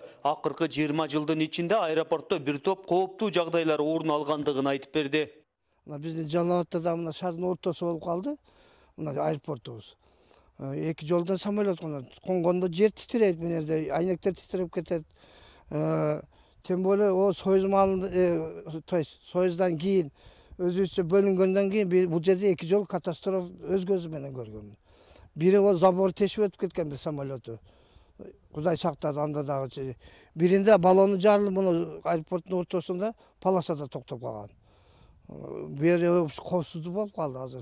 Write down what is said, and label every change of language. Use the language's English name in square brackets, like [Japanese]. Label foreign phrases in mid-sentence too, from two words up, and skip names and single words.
[Kyrgyz] Акыркы 20 жылдын ичинде аэропортто бир топ кооптуу жагдайлар орун алгандыгын айтып берди. Биздин Жалал-Абадта да мына шаардын ортосу болуп калды. Мына аэропортубуз. 2 жолдон самолет конгондо жер титирейт менен, айнектер титирип кетет. [Russian] Тем более [Kyrgyz] o soyuzdan keyin özüçe bölüngönden keyin bu жерде 2 жол катастрофа өз көзү менен көргөм. Бири o забор тешип өтүп кеткен bir самолету. Кудай сактады анда дагы. Биринде баллону жарылып муну аэропорттун ортосунда полосада токтоп калган. Бери коопсуздук болуп калды азыр.